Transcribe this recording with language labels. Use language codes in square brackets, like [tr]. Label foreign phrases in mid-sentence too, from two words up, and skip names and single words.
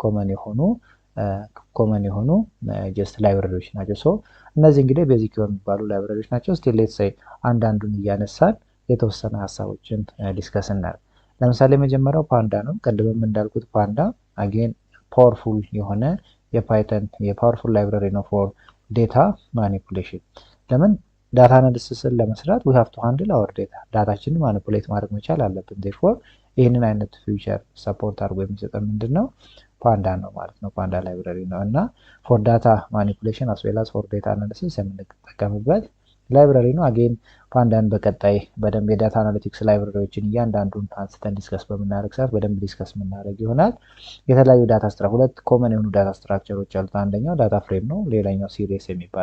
[am] ኮመን የሆኑ ጀስት ላይብራሪዎች ናቸው። ሶ እነዚህ እንግዲህ ቤዚክ የሚባሉ ላይብራሪዎች ናቸው። [en] still let's say [am] አንዳንዱን እያነሳን የተወሰነ ሀሳቦችን ዲስከስ እናድርግ። ለምሳሌ የመጀመሪያው ፓንዳ ነው። ቀድመም እንዳልኩት ፓንዳ አጌን ፓወርፉል የሆነ የፓይተን የፓወርፉል ላይብራሪ ነው [en] for data manipulation። [am] ለምን [en] data analysis [am] ለመስራት [en] we have to handle our data [am] ዳታችንን ማኒፑሌት ማድረግ መቻል አለብን። therefore ይህንን አይነት [en] feature support [am] አድርጎ የሚሰጠን ምንድነው ፓንዳ ነው ማለት ነው። ፓንዳ ላይብራሪ ነው እና [en] for data manipulation as well as for data analysis [am] የምንጠቀምበት ላይብራሪ ነው። አጌን ፓንዳን በቀጣይ በደንብ [en] data analytics libraries [am] እያንዳንዱን አንስተን ዲስከስ በምናደርግ ሰዓት በደንብ ዲስከስ የምናደርግ ይሆናል። የተለያዩ ዳታ ሁለት ኮመን የሆኑ [en] data structures [am] አሉት። አንደኛው [en] data frame [am] ነው፣ ሌላኛው ሲሪየስ የሚባል